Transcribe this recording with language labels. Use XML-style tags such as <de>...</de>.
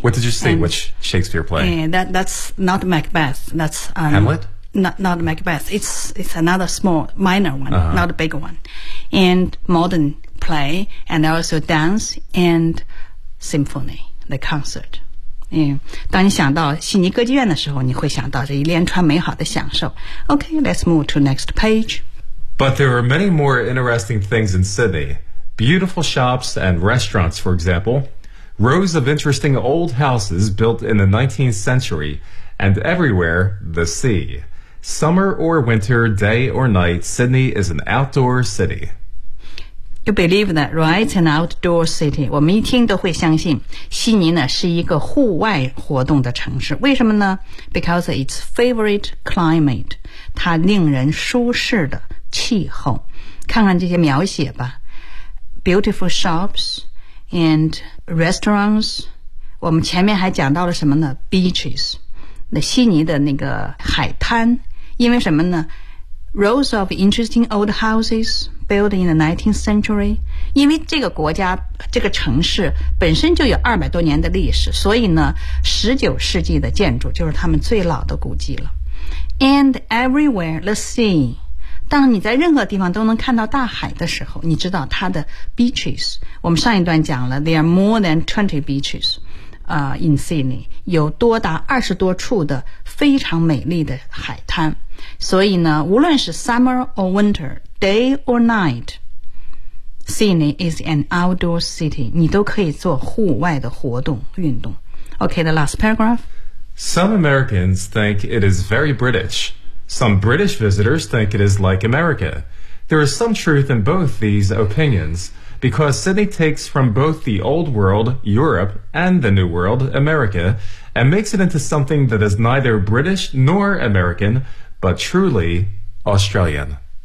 <en>What did you see? Which Shakespeare play? Yeah, that's not Macbeth. That's Hamlet. Not Macbeth. It's another small, minor one,、uh-huh. not a big one. and modern play, and also dance and symphony, the concert.</en> <zh>当你想到悉尼歌剧院的时候，你会想到这一连串美好的享受。</zh> <en>Okay, let's move to next page. But there are many more interesting things in Sydney. Beautiful shops and restaurants, for example. Rows of interesting old houses built in the 19th century. And everywhere, the sea. Summer or winter, day or night, Sydney is an outdoor city. You believe that, right? An outdoor city.</en> <zh>我们一听都会相信悉尼呢是一个户外活动的城市。为什么呢？</zh> <en>Because its favorite climate.</en> <zh>它令人舒适的气候。看看这些描写吧。</zh> <en>Beautiful shops and restaurants.</en> <zh>我们前面还讲到了什么呢？</zh> <en>Beaches.</en> <zh>那悉尼的那个海滩。因为什么呢？</zh> <en>Rows of interesting old houses built in the 19th century.</en> <zh>因为这个国家这个城市本身就有200多年的历史，所以呢19世纪的建筑就是他们最老的古迹了。</zh> <en>And everywhere the sea.</en> <zh>当你在任何地方都能看到大海的时候，你知道它的 beaches， 我们上一段讲了</zh> <en>there are more than 20 beaches in Sydney，</en> <zh>有多达20多处的非常美丽的海滩。所以呢，无论是</zh> <en>summer or winter, day or night, Sydney is an outdoor city.</en> <zh>你都可以做户外的活动运动。</zh> <en>Okay, the last paragraph. Some Americans think it is very British. Some British visitors think it is like America. There is some truth in both these opinions, because Sydney takes from both the old world, Europe, and the new world, America, and makes it into something that is neither British nor American,But truly Australian.</en>